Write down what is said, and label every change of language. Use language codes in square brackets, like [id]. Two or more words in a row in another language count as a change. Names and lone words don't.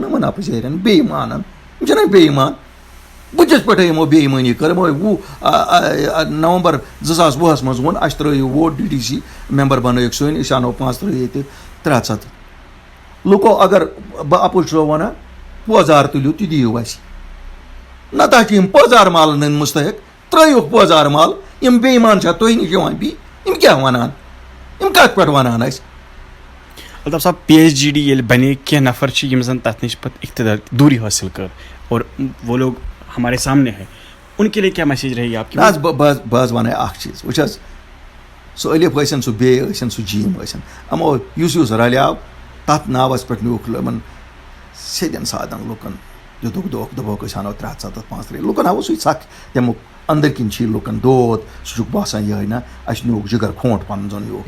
[ks] یِمَن اَپُزٲرٮ۪ن بے ایٖمانَن یِم چھِنہ بے ایٖمان بٕتھِس پٮ۪ٹھٕے یِمو بے ایٖمٲنی کٔر یِمو نومبر 2020 منٛز ووٚن اَسہِ ترٛٲیِو ووٹ [en] DDC member [ks] بَنٲیِکھ سٲنۍ أسۍ اَنو 5 ییٚتہِ 300 لُکو اگر بہٕ اَپُز چھُسو وَنان پٲزار تُلِو تہِ دِیِو اَسہِ نَتہٕ حظ چھِ یِم پٲزار مالَن ہٕنٛدۍ مُستحق ترٛٲیِکھ پٲزار مال یِم بے ایٖمان چھا تُہۍ نِش یِوان بی یِم کیٛاہ وَنان یِم کَتھ پٮ۪ٹھ وَنان اَسہِ الطاف صاحب PHGD ییٚلہِ بنے کینٛہہ نفر چھِ یِم زَن تَتھ نِش پَتہٕ اقتدار دوٗری حٲصِل کٔر [ur] اور وہ لوگ ہمارے سامنے ہے ان کے لیے کیا میسیج رہے گی آپ کی؟ [ks] بہٕ حظ وَنَے اَکھ چیٖز وٕچھ حظ سُہ ألِف ٲسِن سُہ بے ٲسِن سُہ جیٖم ٲسِن یِمو یُس رَلیو تَتھ ناوَس پٮ۪ٹھ نیوٗکھ یِمَن سیٚدٮ۪ن سادَن لُکَن دِتُکھ دھوکہٕ دوٚپُکھ أسۍ اَنو 300 5 لُکَن آو سُے ژھکھ تَمیُک أنٛدٕرۍ کِنۍ چھِ یہِ لُکَن دود سُہ چھُکھ باسان یِہوٚے نہ اَسہِ نیوٗکھ جِگر کھونٛٹ پَنُن زَن نیوٗکھ